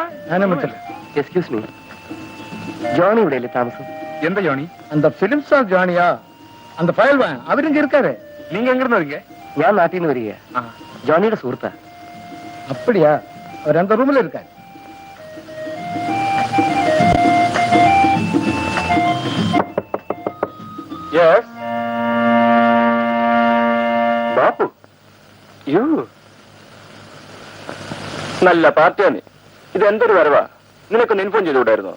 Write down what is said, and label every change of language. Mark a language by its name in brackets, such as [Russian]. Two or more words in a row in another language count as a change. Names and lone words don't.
[English] excuse me, [Malayalam] ജോണി ഇവിടെയല്ലേ താമസം? എന്ത് ജോണി? [Tamil] அந்த பிலிம் ஸ்டார் ஜானியா அந்த ஃபைல் அவரும் இங்க இருக்காரு. நீங்க எங்க இருந்து வரீங்க? [Malayalam] ഞാൻ നാട്ടിൽ നിന്ന് വരിക. ജോണിയുടെ സുഹൃത്താ. [Tamil] அப்படியா? அவர் அந்த ரூம்ல இருக்காரு. Yes. [Malayalam] ബാപ്പു, യു നല്ല പാർട്ടിയാണ്. ഇത് എന്തൊരു വരവാ? നിനക്കൊന്ന് ഇൻഫോം ചെയ്തുകൂടായിരുന്നോ?